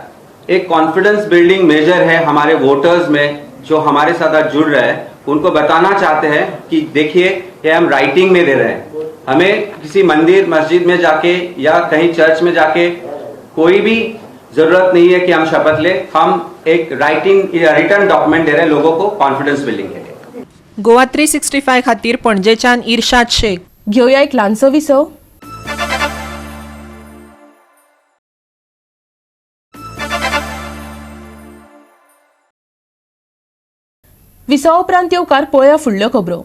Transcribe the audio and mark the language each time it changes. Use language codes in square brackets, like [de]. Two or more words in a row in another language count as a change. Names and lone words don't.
[hi] एक [en] confidence building measure [hi] है हमारे वोटर्स में, जो हमारे साथ जुड़ रहे हैं, उनको बताना चाहते हैं कि देखिए ये हम राइटिंग में दे रहे हैं। हमें किसी मंदिर मस्जिद में जाके या कहीं चर्च में जाके कोई भी जरूरत नहीं है कि हम शपथ ले, हम एक [en] return document [hi] दे रहे हैं लोगों को [en] confidence building [hi] के लिए। [kok] गोवा 365 खातीर पणजेच्यान इर्शाद शेख। घेऊया एक ल्हानसो विसव। विसवा उपरांत येवकार पळया फुडल्यो खबरो।